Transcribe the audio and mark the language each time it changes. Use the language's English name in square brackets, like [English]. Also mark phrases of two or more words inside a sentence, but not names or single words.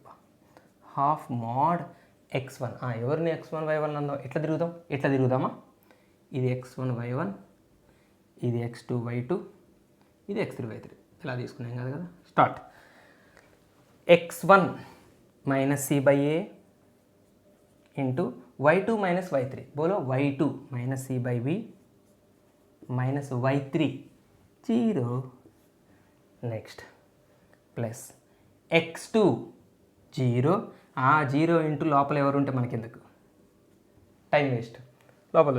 [English] half mode [Telugu] x1, ఎవరిని x1 y1 అందాం, ఎట్లా తిరుగుదామా? ఇది x1 y1, ఇది x2 y2, ఇది x3 y3, ఇలా తీసుకున్నాం కదా. స్టార్ట్. [English] x1 minus c by a into y2 minus y3, bolo y2 minus c by b minus y3 0. next plus x2 0, 0 into [Telugu] లోపల ఎవరు ఉంటే మనకెందుకు, [English] time waste, [Telugu] లోపల.